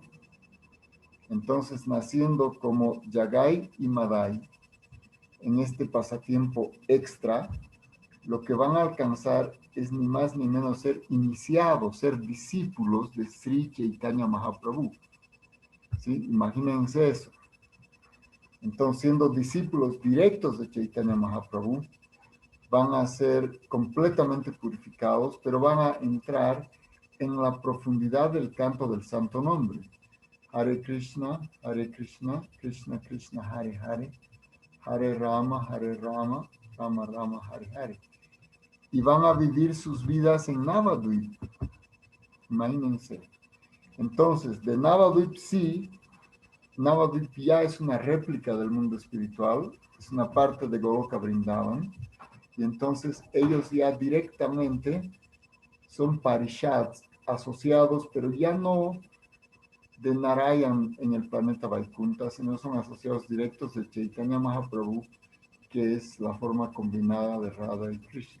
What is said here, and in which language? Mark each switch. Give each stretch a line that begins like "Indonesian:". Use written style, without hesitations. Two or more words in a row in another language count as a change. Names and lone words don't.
Spanish: Entonces, naciendo como Yagai y Madai, en este pasatiempo extra, lo que van a alcanzar es ni más ni menos ser iniciados, ser discípulos de Sri Chaitanya Mahaprabhu. ¿Sí? Imagínense eso. Entonces, siendo discípulos directos de Chaitanya Mahaprabhu, van a ser completamente purificados, pero van a entrar en la profundidad del canto del santo nombre.
Sanskrit: Hare Krishna, Krishna Krishna, Hare Hare, Hare Rama, Rama Rama, Hare Hare.
Spanish: Y van a vivir sus vidas en Navadvip. Imagínense. Entonces, de Navadvip sí, Navadvip ya es una réplica del mundo espiritual, es una parte de Goloka Vrindavan, y entonces ellos ya directamente son parishads asociados, pero ya no de Narayan en el planeta Vaikunta, sino son asociados directos de Chaitanya Mahaprabhu, que es la forma combinada de Radha y Krishna.